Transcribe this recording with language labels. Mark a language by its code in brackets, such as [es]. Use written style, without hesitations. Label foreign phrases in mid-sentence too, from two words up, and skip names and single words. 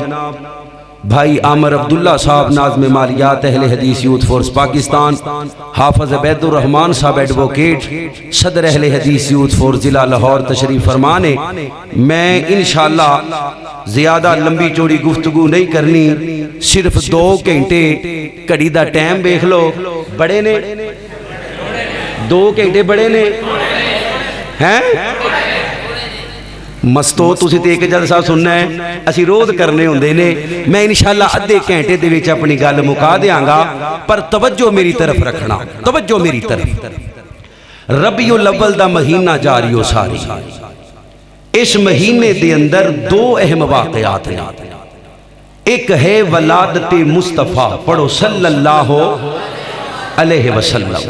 [ur] بھائی عامر عبداللہ صاحب ناظم مالیات اہل حدیث یوتھ فورس پاکستان حافظ عبید الرحمان صاحب ایڈوکیٹ صدر اہل حدیث یوتھ فورس ضلع لاہور تشریف فرمانے میں انشاءاللہ زیادہ لمبی چوڑی گفتگو نہیں کرنی صرف [pa] 2 گھنٹے گھڑی دا ٹائم دیکھ لو بڑے نے 2 گھنٹے بڑے نے ہیں مستو تسی تے ایک جلسہ سننا ہے اسی روز کرنے ہوندے نے میں انشاءاللہ ادھے گھنٹے دے وچ اپنی گل مکا دیاں گا پر توجہ میری طرف رکھنا توجہ میری طرف ربیع الاول دا مہینہ جاری ہو ساری اس مہینے دے اندر 2 اہم واقعات ہیں ایک ہے ولادت مصطفیٰ پڑھو [ar] صلی اللہ علیہ وسلم